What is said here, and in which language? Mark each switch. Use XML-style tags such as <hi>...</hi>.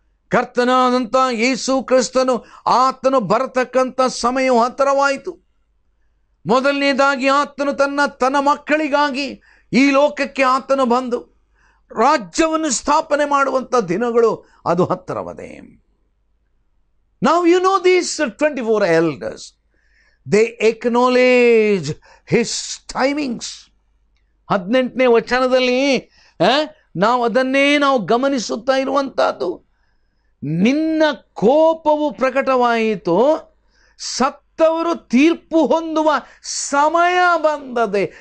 <kn>ಕರ್ತನಾದಂಥ ಯೇಸು ಕ್ರಿಸ್ತನು ಆತನು ಬರತಕ್ಕಂಥ ಸಮಯವು ಹತ್ತಿರವಾಯಿತು. ಮೊದಲನೇದಾಗಿ ಆತನು ತನ್ನ ಮಕ್ಕಳಿಗಾಗಿ ಈ ಲೋಕಕ್ಕೆ ಆತನು ಬಂದು ರಾಜ್ಯವನ್ನು ಸ್ಥಾಪನೆ ಮಾಡುವಂಥ ದಿನಗಳು ಅದು ಹತ್ತಿರವದೆ.</kn> <en>Now you know these 24 elders, they acknowledge his timings.</en> <kn>18ನೇ ವಚನದಲ್ಲಿ ನಾವು ಅದನ್ನೇ ನಾವು ಗಮನಿಸುತ್ತಾ ಇರುವಂತಹದ್ದು. ನಿನ್ನ ಕೋಪವು ಪ್ರಕಟವಾಯಿತು, ಸತ್ತವರು ತೀರ್ಪು ಹೊಂದುವ ಸಮಯ ಬಂದದೆ.</kn>